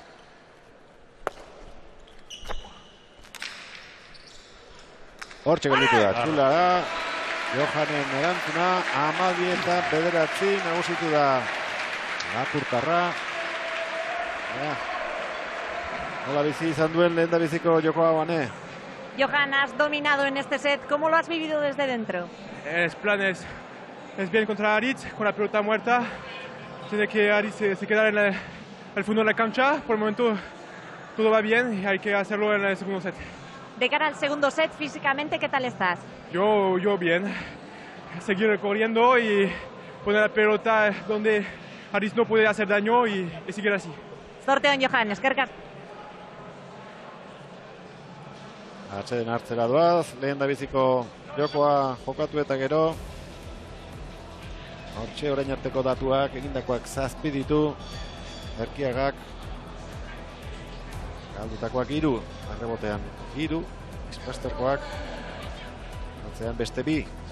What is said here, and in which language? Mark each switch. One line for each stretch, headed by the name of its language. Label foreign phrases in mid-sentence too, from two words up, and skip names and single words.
Basque: Hortxe gelditu da, txula da, Johanen erantzuna, 12:09 nagusitu da Lapurtarra. Nola bizi izan duen lehen da biziko jokoa bane?
Spanish: Johan, has dominado en este set, ¿cómo lo has vivido desde dentro? El plan es bien contra Aritz, con la pelota muerta. Tiene que Aritz se quedar en el fondo de la cancha. Por el momento todo va bien y hay que hacerlo en el segundo set. De cara al segundo set, físicamente, ¿qué tal estás? Yo bien. Seguir corriendo y poner la pelota donde Aritz no puede hacer daño y seguir así.
Basque: Zorteon, Johan, eskerrik asko. Atseden hartzera doaz, lehen da biziko jokoa jokatu eta gero. Hortxe orain arteko datuak, egindakoak 7 ditu. Erkiagak galdutakoak 3, arrebotean 3, Ispasterkoak atzean beste 2.